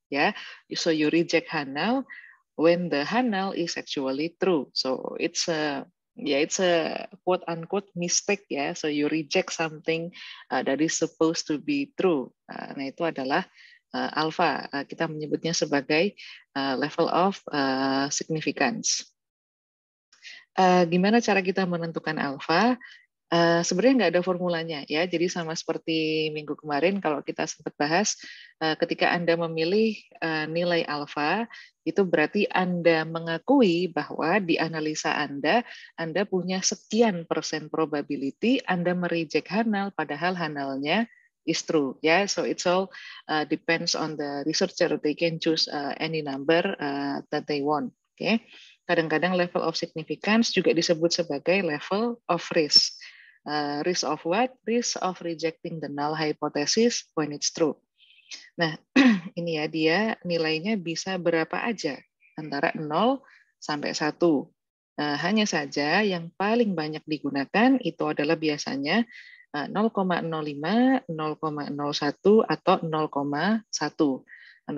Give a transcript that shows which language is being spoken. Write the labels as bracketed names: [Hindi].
[English] Ya, so you reject null when the null is actually true. So it's a quote unquote mistake ya. So you reject something that is supposed to be true. [Indonesian] Nah itu adalah alpha. Kita menyebutnya sebagai level of significance. Gimana cara kita menentukan alpha? Sebenarnya nggak ada formulanya ya, jadi sama seperti minggu kemarin kalau kita sempat bahas, ketika Anda memilih nilai alfa, itu berarti Anda mengakui bahwa di analisa Anda punya sekian persen probability Anda mereject null, padahal nullnya [English] is true [Indonesian] ya. [English] So it's all depends on the researcher. They can choose any number that they want. Okay. [Indonesian] Kadang-kadang level of significance juga disebut sebagai level of risk. [English] Risk of what? Risk of rejecting the null hypothesis when it's true. [Indonesian] Nah, ini ya dia nilainya bisa berapa aja, antara 0 sampai 1. Hanya saja yang paling banyak digunakan itu adalah biasanya 0,05, 0,01 atau 0,1.